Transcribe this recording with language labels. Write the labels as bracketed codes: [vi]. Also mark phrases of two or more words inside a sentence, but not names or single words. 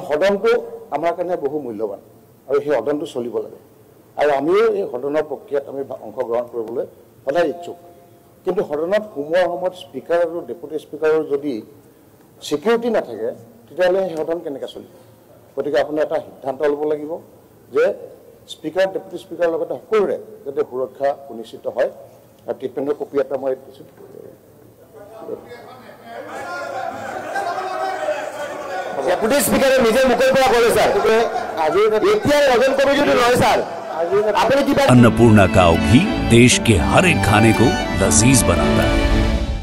[as] সদনটো আমাৰ কাৰণে বহু মূল্যৱান আৰু সেই সদনটো চলিব লাগে আৰু আমিও এই সদনৰ প্ৰক্ৰিয়াত আমি অংশগ্ৰহণ কৰিবলৈ সদায় ইচ্ছুক কিন্তু সদনত সোমোৱাৰ সময়ত স্পিকাৰ আৰু ডেপুটি স্পিকাৰৰ যদি সিকিউৰিটি নাথাকে তেতিয়াহ'লে সেই সদন কেনেকৈ চলিব গতিকে আপুনি এটা সিদ্ধান্ত ল'ব লাগিব যে স্পিকাৰ ডেপুটি স্পিকাৰৰ লগতে সকলোৰে যাতে সুৰক্ষা সুনিশ্চিত হয় আৰু ট্ৰিটমেণ্টৰ কপি এটা মই দিছোঁ ডেপুটি স্পিকাৰে নিজে মুখৰ পৰা ক'লে ছাৰ আজি এতিয়া নজন কমিটিটো নহয় ছাৰ আপুনি কিবা [hi] अन्नपूर्णा काव घी देश के हर एक खाने को लजीज बनाता है।